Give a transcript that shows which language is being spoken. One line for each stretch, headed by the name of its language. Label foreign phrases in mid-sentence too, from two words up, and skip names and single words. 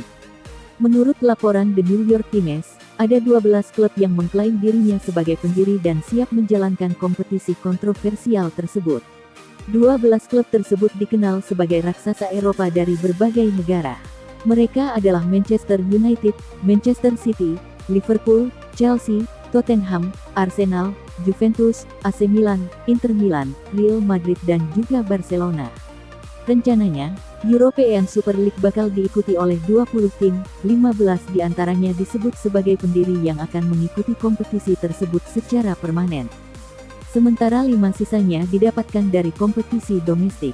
Indonesian: Menurut laporan The New York Times, ada 12 klub yang mengklaim dirinya sebagai pendiri dan siap menjalankan kompetisi kontroversial tersebut. 12 klub tersebut dikenal sebagai raksasa Eropa dari berbagai negara. Mereka adalah Manchester United, Manchester City, Liverpool, Chelsea, Tottenham, Arsenal, Juventus, AC Milan, Inter Milan, Real Madrid dan juga Barcelona. Rencananya, European Super League bakal diikuti oleh 20 tim, 15 diantaranya disebut sebagai pendiri yang akan mengikuti kompetisi tersebut secara permanen. Sementara 5 sisanya didapatkan dari kompetisi domestik.